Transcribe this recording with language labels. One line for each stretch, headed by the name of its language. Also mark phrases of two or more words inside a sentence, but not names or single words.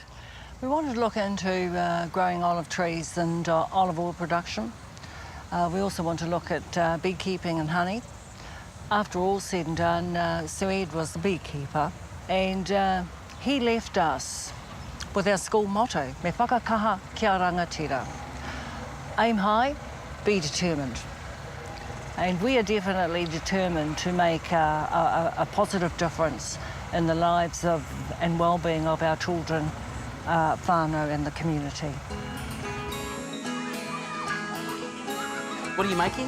English: We wanted to look into growing olive trees and olive oil production. We also want to look at beekeeping and honey. After all said and done, Ceres was the beekeeper, and he left us with our school motto,
Māori: me whakakaha kia rangatira.
English: Aim high, be determined. And we are definitely determined to make a positive difference in the lives of and well-being of our children, whānau and the community. What are you making?